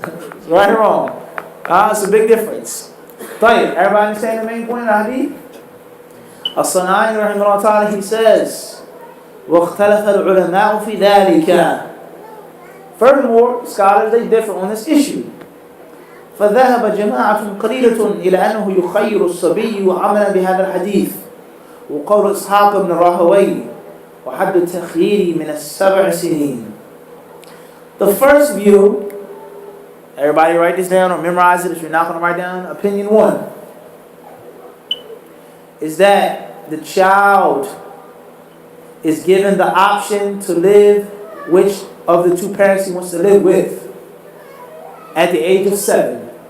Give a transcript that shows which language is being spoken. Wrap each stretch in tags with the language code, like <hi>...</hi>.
<en>It's right or wrong. It's a big difference. Everybody understand the main point of the hadith? As-San'ani rahimahullah ta'ala, he says,</en> <ar>وَاخْتَلَفَ الْعُلَمَاءُ فِي ذَلِكَ.</ar> <en>Furthermore, scholars, they differ on this issue.</en> <ar>فذهب جماعة قليلة إلى أنه يخير الصبي عملا بهذا الحديث وقول إسحاق بن راهوي وحد التخيير من 7 سنين.</ar> <en>The first view, everybody write this down or memorize it if you're not going to write down. Opinion 1 is that the child is given the option to live which of the two parents he wants to live with at the age of 7.</en>